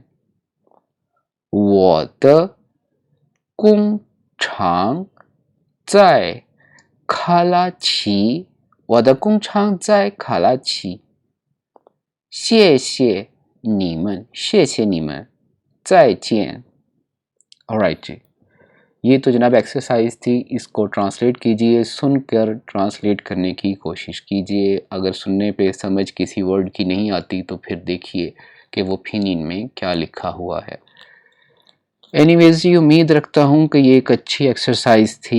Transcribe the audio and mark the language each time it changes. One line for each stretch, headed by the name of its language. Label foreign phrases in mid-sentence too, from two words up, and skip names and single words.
Chinese: 我的工厂在卡拉奇，我的工厂在卡拉奇。谢谢你们，谢谢你们，再见।
Urdu: آل رائٹ جی، یہ تو جناب ایکسرسائز تھی، اس کو ٹرانسلیٹ کیجیے، سن کر ٹرانسلیٹ کرنے کی کوشش کیجیے. اگر سننے پہ سمجھ کسی ورڈ کی نہیں آتی تو پھر دیکھیے کہ وہ فنن میں کیا لکھا ہوا ہے. اینی ویز جی، امید رکھتا ہوں کہ یہ ایک اچھی ایکسرسائز تھی.